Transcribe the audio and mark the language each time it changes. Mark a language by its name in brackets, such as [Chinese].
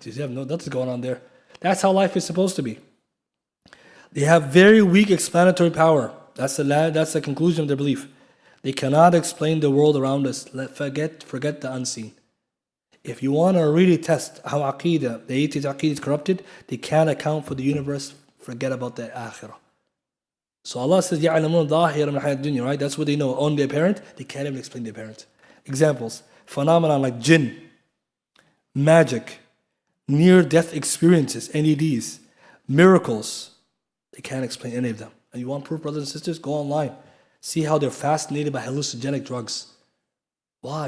[English] You have nothing's going on there. That's how life is supposed to be. They have very weak explanatory power. That's the conclusion of their belief. They cannot explain the world around us. Forget the unseen. If you want to really test how Aqidah, the atheist Aqidah is corrupted, they can't account for the universe, forget about the Akhirah. So Allah says, [Arabic] يَعْلَمُونَ ظَاهِرًا مِنَ الْحَيَاةِ الدُّنْيا, [English] right? That's what they know, only the apparent. They can't even explain the apparent. Examples, phenomena like jinn, magic, near-death experiences, NEDs, miracles. They can't explain any of them. And you want proof, brothers and sisters? Go online. See how they're fascinated by hallucinogenic drugs. Why?